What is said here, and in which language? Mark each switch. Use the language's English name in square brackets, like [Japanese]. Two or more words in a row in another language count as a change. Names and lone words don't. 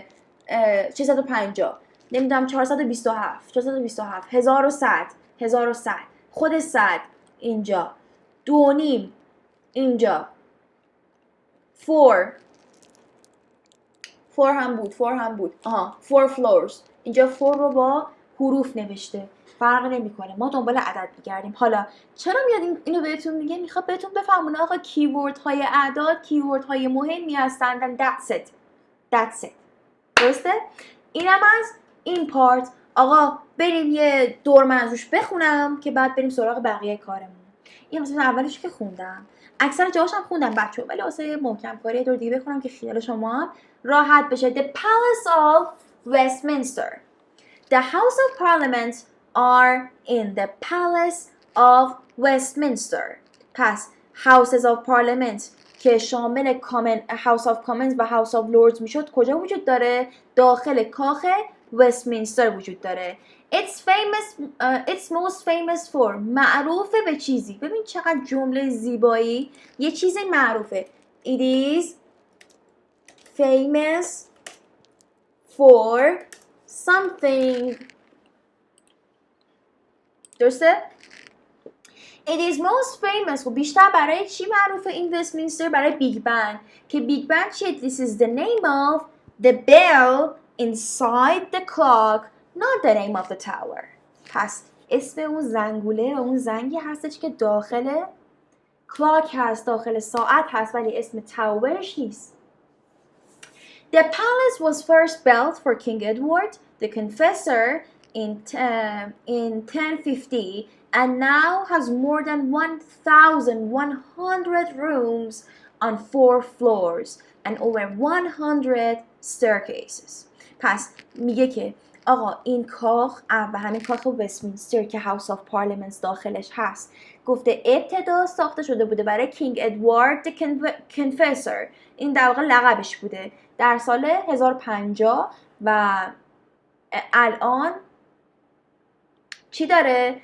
[Persian] 650 نمیدونم 427 1100 خود 100 اینجا 2.5 اینجا 4 هم بود 4 floors اینجا 4 رو با حروف نوشته، فرق نمیکنه، ما دنبال عدد میگردیم. حالا چرا میاد اینو بهتون میگه؟ میخواد بهتون بفهمونه آقا کیورد های اعداد کیورد های مهمی هستن. [English] That's it [Persian] درسته؟ اینم از این پارت. آقا بریم یه دور من ازش بخونم که بعد بریم سراغ بقیه کارمون. این مثلا اولش که خوندم، اکثر جاهاش هم خوندم بچه‌ها، ولی واسه محکم کاری دور دیگه بخونم که خیال شما هم راحت بشه. [English] The Palace of Westminster. The House of Parliament are in the Palace of Westminster. [Persian] پس [English] Houses of Parliament [Persian] که شامل [English] House of Commons [Persian] و [English] House of Lords [Persian] میشد کجا وجود داره؟ داخل کاخ وستمینستر وجود داره. [English] It's most famous for [Persian] معروفه به چیزی. ببین چقدر جمله زیبایی. یه چیزی معروفه. [English] It is famous for something. درسته؟ It is most famous. [Persian] خب بیشتر برای چی معروفه این وستمینستر؟ برای بیگ بن. که بیگ بن چیه؟ [English] This is the name of the bell inside the clock, not the name of the tower. [Persian] پس اسم اون زنگوله و اون زنگی هستش که داخل کلاک هست، داخل ساعت هست، ولی اسم تاورش نیست. [English] The palace was first built for King Edward the Confessor in 1050 and now has more than 1,100 rooms on 4 floors and over 100 staircases. [Persian] پس میگه که آقا این کاخ و همین کاخ وستمینستر که [English] House of Parliament [Persian] داخلش هست، گفته ابتدا ساخته شده بوده برای کینگ ادوارد the Confessor. این در واقع لقبش بوده در سال 1050 و الان چی داره؟